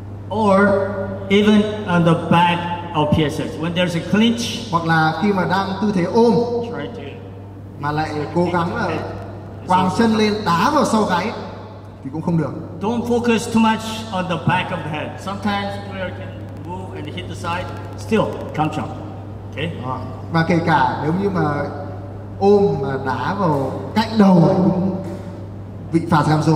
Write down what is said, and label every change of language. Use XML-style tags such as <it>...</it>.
<en>Or even on the back of PSX, when there's a clinch,</en> <vi>hoặc là khi mà đang tư thế ôm</vi> <en>try to</en> <vi>mà lại cố gắng là quàng chân lên đá vào sau gáy thì cũng không được.</vi> <en>don't focus too much on the back of the head. Sometimes player can move and hit the side, still come jump. Okay?</en> <vi>Đó. Và kể cả nếu như mà ôm mà đá vào cạnh đầu thì cũng bị phạt Gamzo.</vi>